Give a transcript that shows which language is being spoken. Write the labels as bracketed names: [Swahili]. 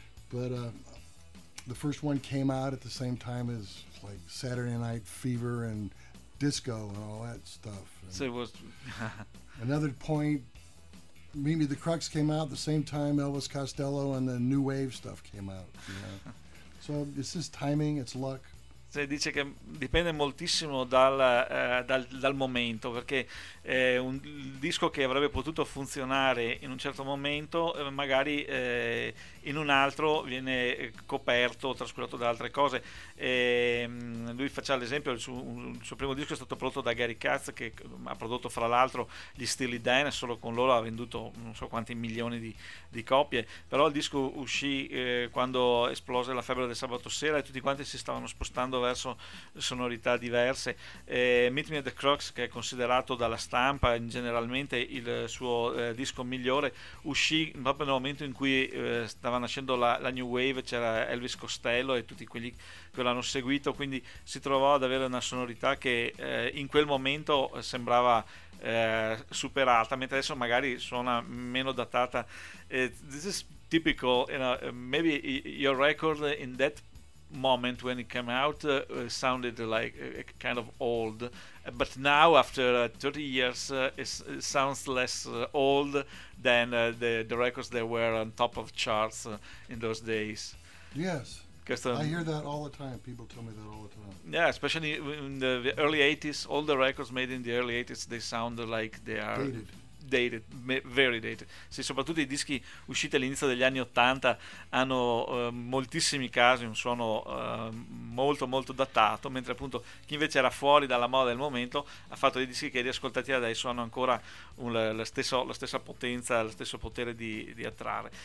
[English] But the first one came out at the same time as like Saturday Night Fever and disco and all that stuff. And so it was another point. Meet Me at the Crux came out the same time Elvis Costello and the new wave stuff came out. You know? So it's just timing. It's luck. [Italian] Dice che dipende moltissimo dal momento, perché un disco che avrebbe potuto funzionare in un certo momento magari in un altro viene coperto o trascurato da altre cose. Lui faceva l'esempio, il suo primo disco è stato prodotto da Gary Katz, che ha prodotto fra l'altro gli Steely Dan, solo con loro ha venduto non so quanti milioni di copie, però il disco uscì quando esplose la febbre del sabato sera e tutti quanti si stavano spostando verso sonorità diverse. Meet Me at the Crux, che è considerato dalla stampa generalmente il suo disco migliore, uscì proprio nel momento in cui stava nascendo la New Wave, c'era Elvis Costello e tutti quelli che l'hanno seguito, quindi si trovò ad avere una sonorità che in quel momento sembrava superata, mentre adesso magari suona meno datata. [English] This is typical, you know, maybe your record in that moment when it came out sounded like a kind of old, but now after 30 years it sounds less old than the records that were on top of charts in those days. Yes, I hear that all the time. People tell me that all the time. Yeah, especially in the early 80s, all the records made in the early 80s, they sound like they are dated. Dated, very dated. [Italian] Sì, soprattutto i dischi usciti all'inizio degli anni 80 hanno moltissimi casi, un suono molto molto datato, mentre appunto chi invece era fuori dalla moda del momento ha fatto dei dischi che riascoltati adesso hanno ancora la stessa potenza, lo stesso potere di attrarre.